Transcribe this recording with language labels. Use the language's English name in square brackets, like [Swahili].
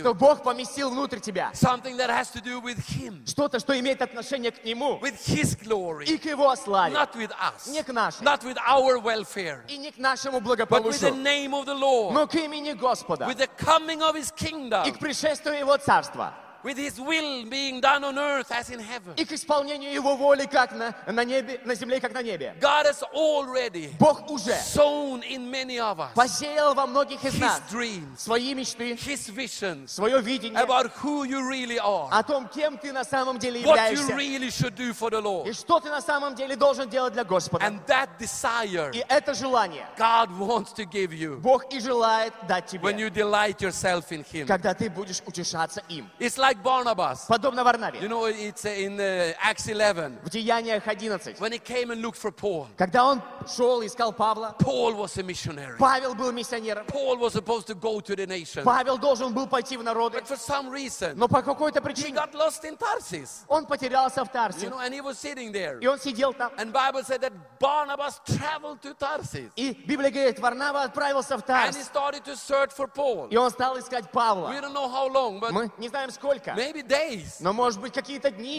[Russian] Что Бог поместил внутрь тебя. [English] Something that has to do with him. [Russian] Что-то, что имеет отношение к нему. [English] With his glory. [Russian] И к его славе. [English] Not with us. [Russian] Не к нашей. [English] Not with our welfare. [Russian] И не к нашему благополучию. [English] But with the name of the Lord. [Russian] Но к имени Господа. [English] With the coming of his kingdom. [Russian] И к пришествию его царства. [English] With his will being done on earth as in heaven. [Russian] И к исполнению его воли как на небе, на земле, как на небе. [English] God has already [Russian] Бог уже [English] sown in many of us [Russian] посеял во многих из нас [English] his dreams, [Russian] свои мечты, [English] his visions, [Russian] свое видение [English] about who you really are, [Russian] о том, кем ты на самом деле [English] what [Russian] являешься, [English] you really should do for the Lord. [Russian] И что ты на самом деле должен делать для Господа. [English] And that desire [Russian] и это желание [English] God wants to give you [Russian] Бог и желает дать тебе [English] when you delight yourself in him. [Russian] Когда ты будешь утешаться им. [English] It's like like Barnabas. [Russian] Подобно Варнаве. [English] You know, it's in Acts 11. [Russian] В Деяниях 11. [English] When he came and looked for Paul. [Russian] Когда он шел и искал Павла. [English] Paul was a missionary. [Russian] Павел был миссионером. [English] Paul was supposed to go to the nation. [Russian] Павел должен был пойти в народы. [English] But for some reason. [Russian] Но по какой-то причине. [English] He got lost in Tarsus. [Russian] Он потерялся в Тарсисе. [English] You know, and he was sitting there. [Russian] И он сидел там. [English] And Bible said that Barnabas traveled to Tarsus. [Russian] И Библия говорит, Варнава отправился в Тарс. [English] And he started to search for Paul. [Russian] И он стал искать Павла. [English] We don't know how long, but [Russian] мы не знаем сколько. [English] Maybe days. [Russian] Но может быть какие-то дни.